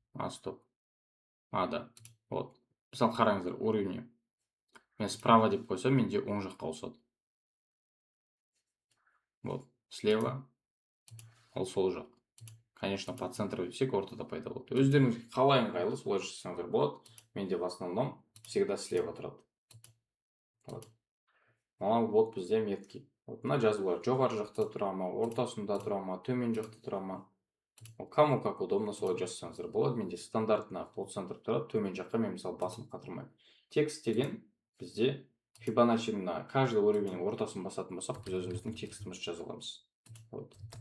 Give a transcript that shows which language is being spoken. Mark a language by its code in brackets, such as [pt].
[ru] Стоп. Да. Вот. [kk] Мысалы қараңыздар, уровень. Мен справа деп қойсам, менде оң жаққа ауысады. Вот. Слева. Ол сол жақ. [ru] Конечно, по центру [kk] десек, ортада пайда болады. Өздеріңіз қалай ыңғайлы, солай жасаңыздар болады. Менде [ru] в основном всегда слева [kk] тұрады. Вот. Вот бізде метки. Вот мына жазулар жоғары жақта тұра ма, ортасында тұра ма, төмен жақта тұра ма. [ru] Кому как удобно, [kk] солай жасаңыздар болады. Менде стандартына по центр тұрады, төмен жаққа мен мысалы басым қатырмаймын. Текст деген бізде Фибоначчиның каждый уровеньнің ортасын басатын болсақ, біз өзіміздің текстімізді жаза аламыз. Вот.